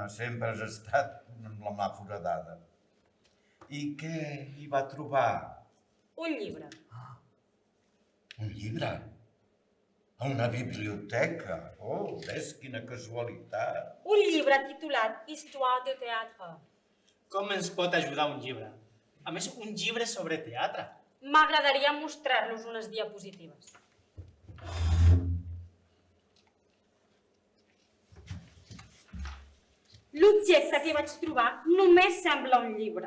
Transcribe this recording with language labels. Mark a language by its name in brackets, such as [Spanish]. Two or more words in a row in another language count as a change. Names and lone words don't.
[Catalan] Sempre has estat amb la mà foradada. I què hi va trobar? Un llibre. Un llibre? A una biblioteca? Oh, ves quina casualitat. Un llibre titulat Histoire de théâtre. Com ens pot ajudar un llibre? A més, un llibre sobre teatre. M'agradaria mostrar-los unes diapositives. L'objecte que vaig trobar només sembla un llibre.